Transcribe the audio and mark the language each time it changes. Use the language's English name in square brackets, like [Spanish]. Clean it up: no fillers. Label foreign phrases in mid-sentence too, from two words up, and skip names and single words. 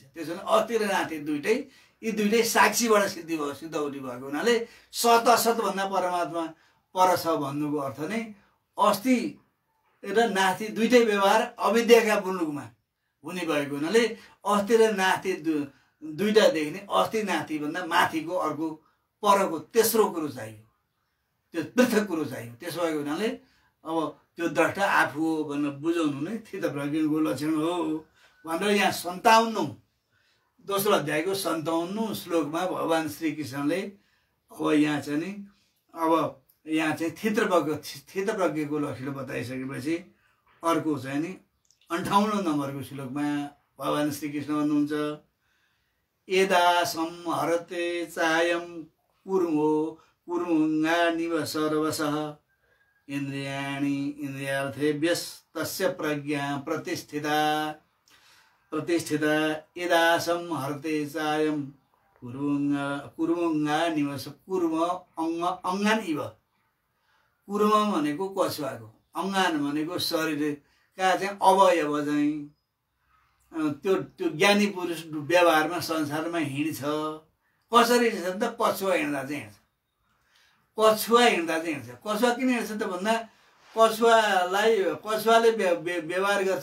[Nepali] त्यसो भने अस्ति र नास्ति यी दुइटै साक्षीबाट सिद्ध हुने भएको हुनाले सत असत भन्दा परमात्मा पर छ भन्नुको अर्थ नै अस्ति र नास्ति दुइटै व्यवहार अविद्याका मुलुकमा हुने भएको हुनाले अस्ति र नास्ति दुइटा देख्ने, अस्ति नास्ति भन्दा माथिको अर्को परको तेस्रो कुरो चाहियो, त्यो पृथक कुरो चाहियो। त्यसो भएको हुनाले अब त्यो द्रष्टा आफू हो भनेर बुझाउनु नै थित प्रज्ञको लक्षण हो भनेर यहाँ 57 दोस्रो अध्यायको 57 श्लोकमा भगवान श्रीकृष्णले अब यहाँ चाहिँ थित प्रज्ञको लक्षण बताइसकेपछि अर्को चाहिँ नि 58 नम्बरको श्लोकमा भगवान श्रीकृष्ण भन्नुहुन्छ, [Sanskrit] यदा संहरते चायं कुर्मुङ्गानिव सर्वशः इन्द्रियाणि इन्द्रियार्थेभ्यस्तस्य प्रज्ञा प्रतिष्ठिता यदा संहरते चायं कुर्मुङ्गानिव अङ्गान इव। [Nepali] कुर्म भनेको कछुवाको, अङ्गान भनेको शरीरका चाहिँ अवयव चाहिँ त्यो ज्ञानी पुरुष व्यवहारमा संसारमा हिँड्छ। कसरी हिँड्छ त कछुवा हिँड्दा चाहिँ हिँड्छ। कछुवा किन हिँड्छ त भन्दा कछुवाले व्यवहार गर्छ।